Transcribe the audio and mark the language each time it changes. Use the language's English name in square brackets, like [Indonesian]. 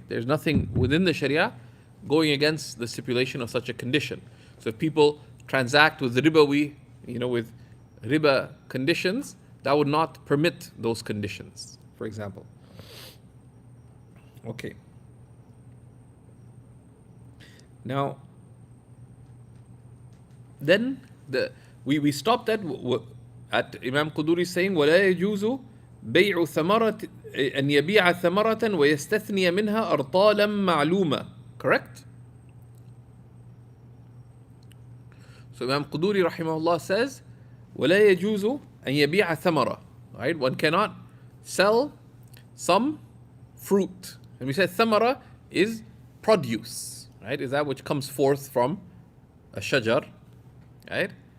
[English] There's nothing within the Sharia going against the stipulation of such a condition. So if people transact with ribawi, with riba conditions, that would not permit those conditions, for example. Okay. Now, then we stopped at Imam Quduri saying [Arabic] ولا يجوز بيع ثمرة أن يبيع ثمرة ويستثني منها أرطالا معلومة. [English] Correct? So Imam Quduri rahimahullah says [Arabic] ولا يجوز أن يبيع ثمرة. [English] Right? One cannot sell some fruit. And we said ثمرة is produce. Right? Is that which comes forth from a shajar. Right?